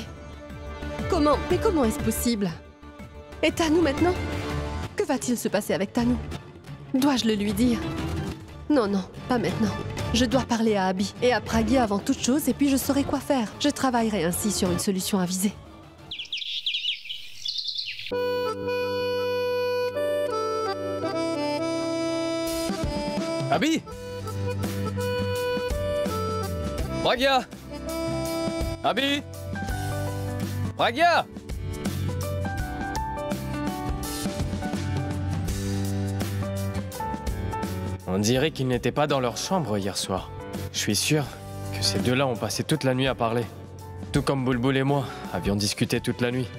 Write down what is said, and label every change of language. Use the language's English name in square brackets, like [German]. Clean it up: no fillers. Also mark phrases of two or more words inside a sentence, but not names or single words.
[French] Mais comment est-ce possible? Et Tanu maintenant? Que va-t-il se passer avec Tanu? Dois-je le lui dire? Non, non, pas maintenant. Je dois parler à Abhi et à Pragya avant toute chose et puis je saurai quoi faire. Je travaillerai ainsi sur une solution avisée. Abhi! Pragya! Abhi! Pragya! On dirait qu'ils n'étaient pas dans leur chambre hier soir. Je suis sûr que ces deux-là ont passé toute la nuit à parler. Tout comme Bulbul et moi avions discuté toute la nuit.